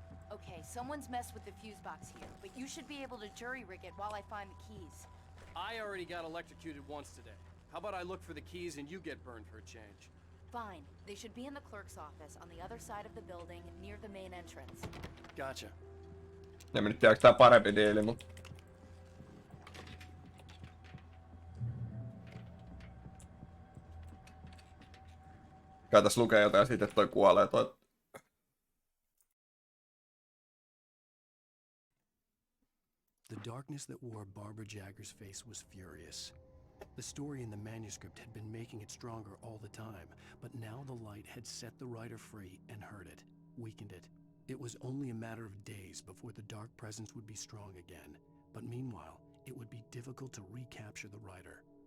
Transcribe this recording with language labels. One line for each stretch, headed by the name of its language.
English: Okay, someone's messed with the fuse box here, but you should be able to jury rig it while I find the keys. I already got electrocuted once today. How about I look for the keys and you get burned for a change? Fine. They should be in the clerk's office on the other side of the building near the main entrance. Gotcha.
Finnish: En mä nyt tiedä, onko tää parempi diili, mut kai tässä lukee jotain siitä, että toi kuolee toi.
English: The darkness that wore Barbara Jagger's face was furious. The story in the manuscript had been making it stronger all the time, but now the light had set the writer free and hurt it, weakened it. It was only a matter of days before the dark presence would be strong again, but meanwhile, it would be difficult to recapture the writer.